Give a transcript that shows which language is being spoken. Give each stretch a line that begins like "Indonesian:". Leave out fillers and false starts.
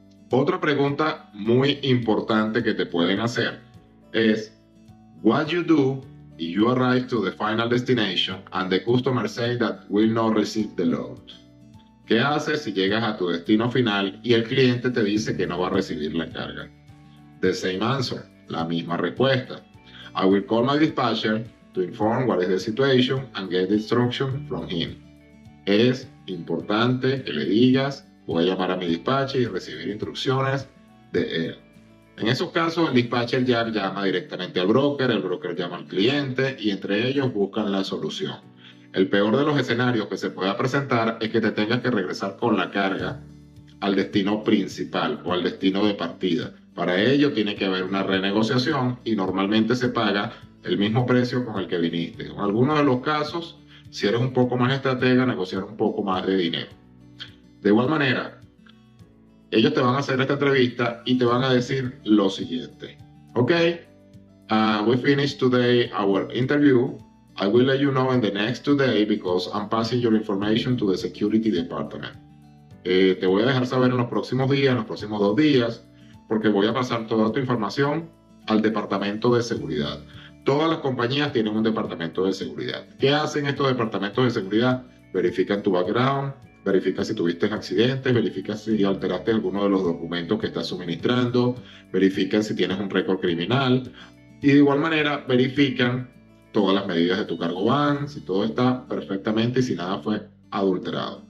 Spanish: Otra pregunta muy importante que te pueden hacer es:
English: what you do if you arrive to the final destination and the customer say that will not receive the load?
Spanish: ¿Qué haces si llegas a tu destino final y el cliente te dice que no va a recibir la carga?
English: The same answer,
Spanish: la misma respuesta.
English: I will call my dispatcher to inform what is the situation and get the instruction from him.
Spanish: Es importante que le digas, voy a llamar a mi dispatcher y recibir instrucciones de él. En esos casos, el dispatcher ya llama directamente al broker, el broker llama al cliente y entre ellos buscan la solución. El peor de los escenarios que se pueda presentar es que te tengas que regresar con la carga al destino principal o al destino de partida. Para ello tiene que haber una renegociación y normalmente se paga el mismo precio con el que viniste. En algunos de los casos, si eres un poco más estratega, negociar un poco más de dinero. De igual manera, ellos te van a hacer esta entrevista y te van a decir lo siguiente.
English: Ok, we finished today our interview. I will let you know in the next 2 days because I'm passing your information to the security department.
Spanish: Te voy a dejar saber en los próximos días, en los próximos 2 días, porque voy a pasar toda tu información al departamento de seguridad. Todas las compañías tienen un departamento de seguridad. ¿Qué hacen estos departamentos de seguridad? Verifican tu background, verifican si tuviste accidentes, verifican si alteraste alguno de los documentos que estás suministrando, verifican si tienes un récord criminal y de igual manera verifican todas las medidas de tu cargo van, si todo está perfectamente y si nada fue adulterado.